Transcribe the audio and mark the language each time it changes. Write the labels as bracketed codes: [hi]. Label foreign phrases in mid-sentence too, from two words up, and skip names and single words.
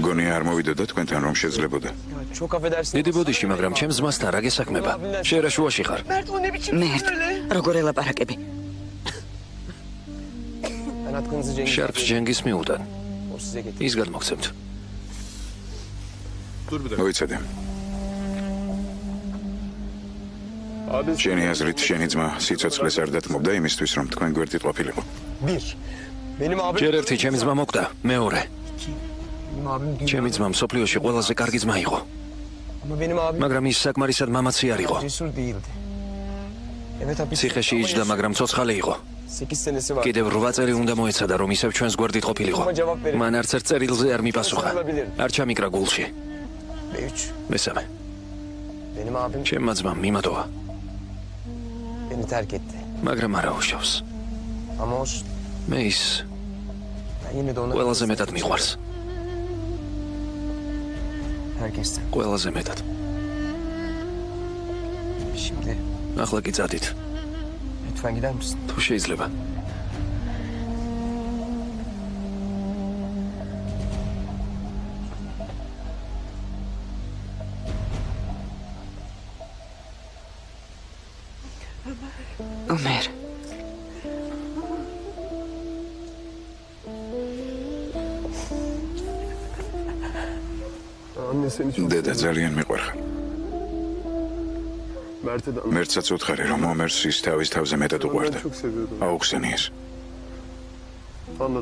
[ka] გონია არ მოვიდოდა თქვენთან რომ შეძლებოდა. [tr] Çok affedersin. [ka] დიდი ბოდიში, მაგრამ ჩემს ძმასთან რა გესაქმება? შენ რა შუაში ხარ? მერთ. როგორ ელაპარაკები? [tr] Ben hakkınızı Cengiz. [ka] შარფს ჯენგის მიუდან. [tr] O size getirdi. [ka] ის გადმოგცემთ. [tr] Dur bir dakika. [ka] მოიცადე. [tr] Abin [ka] შენი აზრით შენი ძმა სიცოცხლეს არ დათმობდა იმისთვის რომ თქვენ გვერდით ყოფილიყო. [tr] bir. Benim abim... [ka] ჯერ ერთი ჩემი ძმა მოკვდა, მეორე. [tr] Benim abim dünya... [ka] ჩემი ძმა მსოფლიოში ყველაზე კარგი ძმა იყო, [tr] Ama benim abim... [ka] მაგრამ ის საკმარისად მამაცი არ იყო. [tr] Cesur değildi. Evet hapis... [ka] ციხეში იჯდა, მაგრამ ცოცხალი იყო. [tr] 8 senesi var. [ka] კიდევ 8 წელი უნდა მოეცადა, რომ ისევ ჩვენს გვერდით ყოფილიყო. მან არც ერთ წერილზე არ მიპასუხა. არ ჩამიკრა გულში. B3. მესამე. [tr] Benim abim [ka] ჩემმა ძმამ მიმატოვა, [tr] beni terk etti. [ka] მაგრამ არა უშავს. [tr] Ama olsun. [ka] მე ის [tr] Ben yine de ona... [ka] ყველაზე მეტად მიყვარს. [tr] Herkesten. [ka] ყველაზე მეტად. [tr] Şimdi [ka] ახლა კი წადით. [tr] lütfen gider misin? [ka] თუ შეიძლება. ომერ, [tr] Anne seni çok [ka] დედა ძალიან მიყვარხარ. [tr] Mert'e de [ka] მერცაც უთხარი, რომ ომერს ის თავის თავზე მეტად [tr] ben [ka] უყვარდა. [tr] çok seviyordum. [ka] აუხსენი ეს. [tr] Anlat.